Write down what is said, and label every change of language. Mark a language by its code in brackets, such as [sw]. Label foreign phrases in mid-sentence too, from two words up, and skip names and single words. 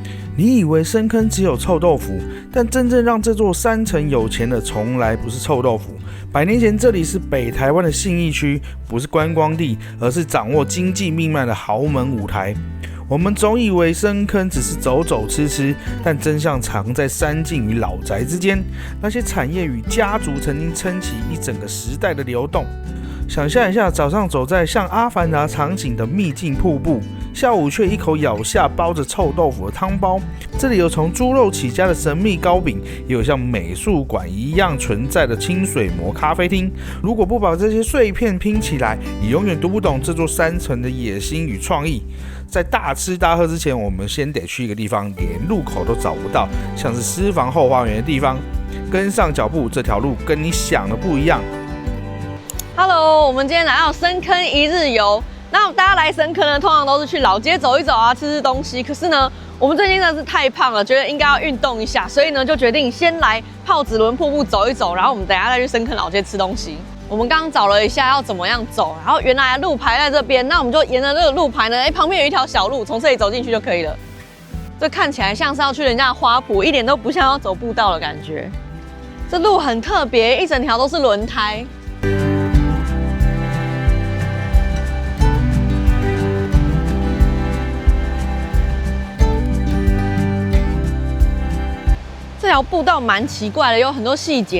[zh] 你以為深坑只有臭豆腐，但真正讓這座山城有錢的，從來不是臭豆腐。100年前，這裡是北台灣的信義區，不是觀光地，而是掌握經濟命脈的豪門舞台。我們總以為深坑只是走走吃吃，但真相藏在山徑與老宅之間。那些產業與家族曾經撐起一整個時代的流動。想象一下，早上走在像阿凡達場景的秘境瀑布，下午卻一口咬下包着臭豆腐的湯包。這裡有從豬肉起家的神秘糕餅，也有像美術館一樣存在的清水模咖啡廳。如果不把這些碎片拼起來，你永遠讀不懂這座山城的野心與創意。在大吃大喝之前，我們先得去一個地方，連入口都找不到，像是私房後花園的地方。跟上腳步，這條路跟你想的不一樣。 Hello， 我們今天來到深坑一日遊。那大家來深坑呢，通常都是去老街走一走啊，吃吃東西。可是呢，我們最近真的是太胖了，覺得應該要運動一下，所以呢，就決定先來泡子輪瀑布走一走，然後我們等一下再去深坑老街吃東西。我們剛剛找了一下要怎麼樣走，然後原來路牌在這邊，那我們就沿着這個路牌呢，旁邊有一條小路，從這裡走進去就可以了。這看起來像是要去人家的花圃，一點都不像要走步道的感覺。這路很特別，一整條都是輪胎。這條步道蠻奇怪的，有很多細節。